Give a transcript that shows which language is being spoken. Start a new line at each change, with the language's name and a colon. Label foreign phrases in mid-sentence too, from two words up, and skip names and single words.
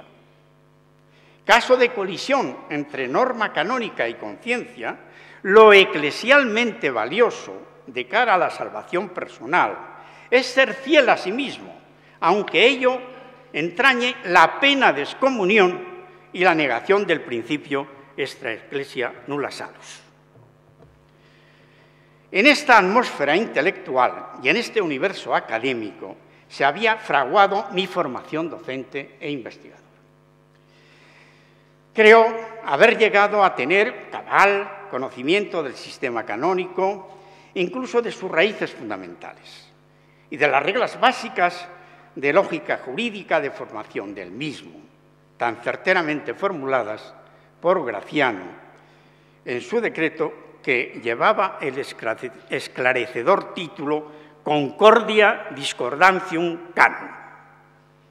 Spanish: Caso de colisión entre norma canónica y conciencia, lo eclesialmente valioso de cara a la salvación personal es ser fiel a sí mismo, aunque ello entrañe la pena de excomunión y la negación del principio
Latin: extra ecclesia nulla salus.
Spanish: En esta atmósfera intelectual y en este universo académico se había fraguado mi formación docente e investigadora. Creo haber llegado a tener cabal conocimiento del sistema canónico, incluso de sus raíces fundamentales y de las reglas básicas de lógica jurídica de formación del mismo, tan certeramente formuladas por Graciano en su decreto que llevaba el esclarecedor título Concordia Discordantium Canoni.